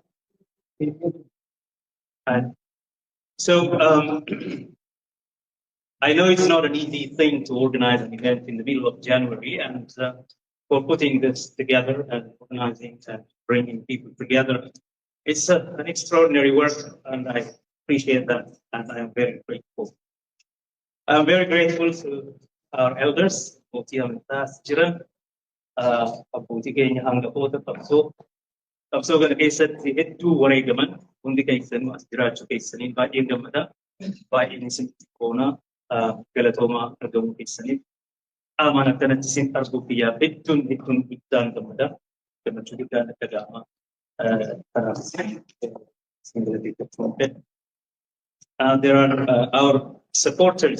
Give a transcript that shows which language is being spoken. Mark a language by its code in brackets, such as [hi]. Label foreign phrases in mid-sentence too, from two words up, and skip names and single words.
[en] And so I know it's not an easy thing to organize an event in the middle of January, and for putting this together and organizing and bringing people together, it's an extraordinary work, and I appreciate that, and I am very grateful. I'm very grateful to our elders, [om] abbootii keenya hangafoota qabsoo kana keessatti hedduu wareegaman hundi keessanuu as jiraachuu keessaniin baay'ee gammada. Baay'een isinitti qoonaa galatoomaa argamuu keessaniif qaamaan akkanatti isin arguuf biyyaaf hedduun guddaan gammada. Gammachuu guddaan akka gaama kanaaf isin galateeffachuu fedha. [en] There are our supporters.